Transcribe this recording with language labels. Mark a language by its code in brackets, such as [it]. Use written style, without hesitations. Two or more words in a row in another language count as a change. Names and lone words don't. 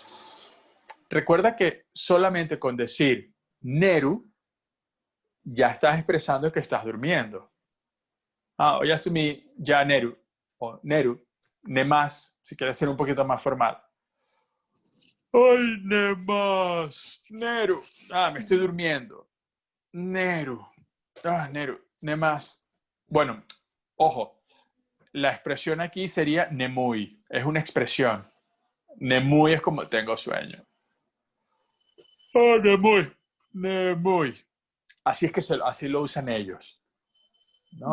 [es] Recuerda que solamente con decir Neru ya estás expresando que estás durmiendo. [ja] おやすみ や 寝る o 寝る、寝ます, [es] si quieres ser un poquito más formal. [ja] Ay, 寝ます、寝る. [es] Me estoy durmiendo. [ja] 寝る。寝る、寝ます. [es] Bueno, ojo, la expresión aquí sería Nemui, es una expresión. Nemui es como tengo sueño. [ja] 眠い、眠い. [es] Así es que así lo usan ellos, ¿no?